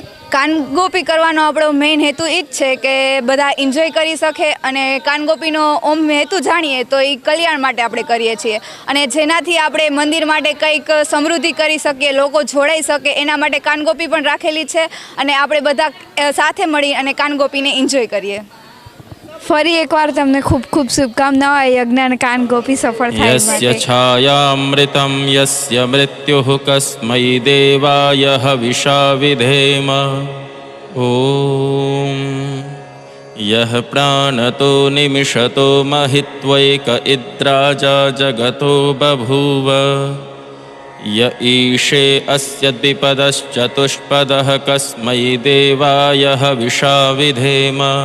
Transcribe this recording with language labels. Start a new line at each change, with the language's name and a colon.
Gujarati: કાનગોપી કરવાનો આપણો મેઇન હેતુ એ જ છે કે બધા એન્જોય કરી શકે, અને કાનગોપીનો ઓમ હેતુ જાણીએ તો એ કલ્યાણ માટે આપણે કરીએ છીએ, અને જેનાથી આપણે મંદિર માટે કંઈક સમૃદ્ધિ કરી શકીએ, લોકો જોડાઈ શકે એના માટે કાનગોપી પણ રાખેલી છે, અને આપણે બધા સાથે મળી અને કાનગોપીને એન્જોય કરીએ। ફરી એકવાર તમને ખૂબ ખૂબ શુભકામનાઓ આ યજ્ઞ અને કાનગોપી સફળ થાય એ
Sanskrit: यस्य
Gujarati: માટે।
Sanskrit: छायामृतं यस्य मृत्युः कस्मै देवाय हविषा विधेम। ॐ यः प्राणतो निमिषतो महित्वैक इद्राजा जगतो बभूव। य ईशे अस्य द्विपदश्चतुष्पदः कस्मै देवाय हविषा विधेम।